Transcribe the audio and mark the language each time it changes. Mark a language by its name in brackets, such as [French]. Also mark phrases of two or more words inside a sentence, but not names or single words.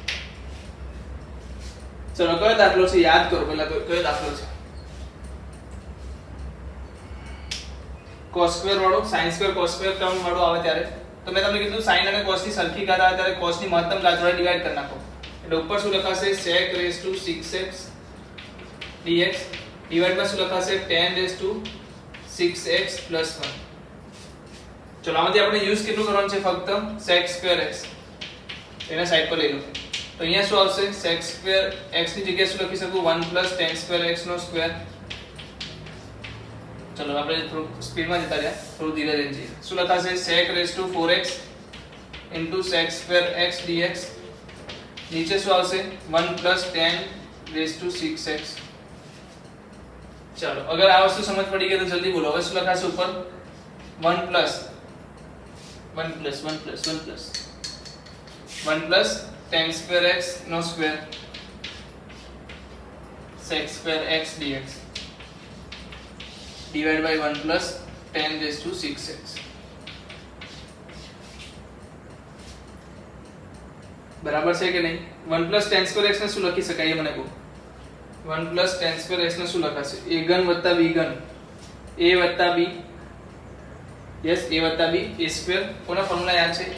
[Gujarati] ચલો કયો દાખલો છે યાદ કરો પહેલા તો કયો દાખલો છે cos સ્ક્વેર વાળો [English] sin square cos square term [Gujarati] વાળો આવે ત્યારે તો મેં તમને કીધું sin અને cos ની સરખી ઘાત આવે ત્યારે cos ની મહત્તમ ઘાત વડે ડિવાઇડ કરી નાખો એટલે ઉપર શું લખાશે [English] sec raised to 6x dx [Gujarati] ડિવાઇડ માં શું લખાશે [English] tan raised to 6x plus 1 [Gujarati] ચલો આમાંથી આપણે યુઝ કેટલું કરવાનું છે ફક્ત [English] sec square x [Gujarati] એને સાઈડ પર લઈ લો તો અહીંયા શું આવશે [English] sec square x [Gujarati] ની જગ્યાએ શું લખી શકું [English] 1 plus tan square x [Gujarati] નો સ્ક્વેર ચલો આપણે થોડું સ્પીડમાં જતા રહ્યા થોડું ધીરે ધીરે જઈએ શું લખાશે [English] sec raised to 4x into sec square x dx [Gujarati] નીચે શું આવશે [English] 1 plus tan raised to 6x [Gujarati] ચલો અગર આ વસ્તુ સમજ પડી ગઈ તો જલ્દી બોલો હવે શું લખાશે ઉપર [English] 1 plus 1 plus 1 plus 1 plus 1 plus tan square x નો સ્ક્વેર sec square x dx divided by 1 plus tan raised to 6x [Gujarati] બરાબર છે કે નહીં? [English] 1 plus tan square x [Gujarati] ને શું લખી શકાય એ મને કહો. [English] 1 plus tan square x [Gujarati] ને શું લખાશે? a ઘન વત્તા b ઘન, a વત્તા b, યસ a વત્તા b, [English] a square [Gujarati] કોના ફોર્મ્યુલા યાદ છે?